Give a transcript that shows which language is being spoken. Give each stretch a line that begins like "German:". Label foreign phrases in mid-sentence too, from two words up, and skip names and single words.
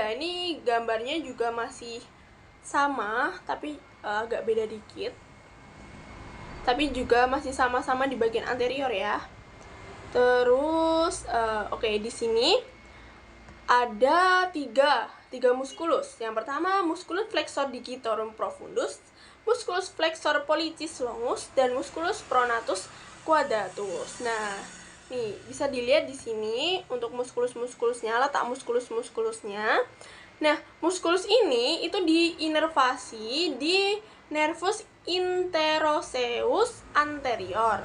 Indonesian: Ini gambarnya juga masih sama, tapi agak beda dikit. Tapi juga masih sama-sama di bagian anterior ya. Terus, di sini ada tiga muskulus. Yang pertama,
Latin: musculus flexor digitorum profundus, musculus flexor pollicis longus, dan musculus pronatus quadratus.
Indonesian: Nah, nih bisa dilihat di sini untuk muskulus-muskulusnya, letak muskulus-muskulusnya. Nah, muskulus ini itu diinervasi di
Latin: nervus interoseus anterior.